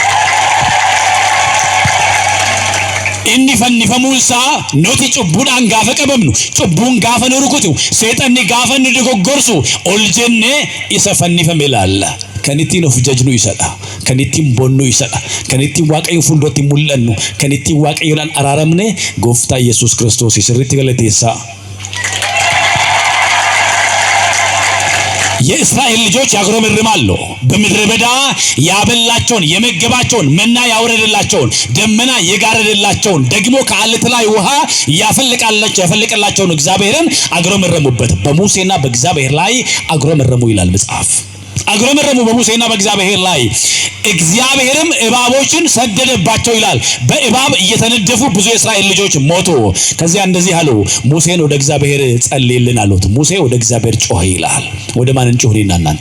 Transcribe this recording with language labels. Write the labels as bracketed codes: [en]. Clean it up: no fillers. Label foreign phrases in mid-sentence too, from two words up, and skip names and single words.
[om] Inni fannifamuun isaa nuti cubbuudhaan gaafa qabamnu cubbuun gaafa nu rukutu seexanni gaafa nu dogoggorsu ol jennee isa fannifame ilaalla. Kan ittiin of jajnu isadha. Kan ittiin bonnu isadha. Kan ittiin waaqayyo fuulduratti mul'annu. Kan ittiin waaqayyoodhaan araaramne gooftaa Yesuus Kiristoos sirriitti galateessaa. [am] የእስራኤል ልጆች ያጉረመርማሉ። በምድረ በዳ ያበላቸውን የመገባቸውን መና ያወረደላቸውን ደመና የጋረደላቸውን ደግሞ ከዓለት ላይ ውሃ ያፈለቀላቸውን እግዚአብሔርን አጉረመረሙበት። በሙሴና በእግዚአብሔር ላይ አጉረመረሙ ይላል መጽሐፍ። አጉረመረሙ በሙሴና በእግዚአብሔር ላይ። እግዚአብሔርም እባቦችን ሰደደባቸው ይላል። በእባብ እየተነደፉ ብዙ የእስራኤል ልጆች ሞቱ። ከዚያ እንደዚህ አሉ፣ ሙሴን ወደ እግዚአብሔር ጸልይልን አሉት። ሙሴ ወደ እግዚአብሔር ጮኸ ይላል። ወደ ማን እንጮህና እናንተ?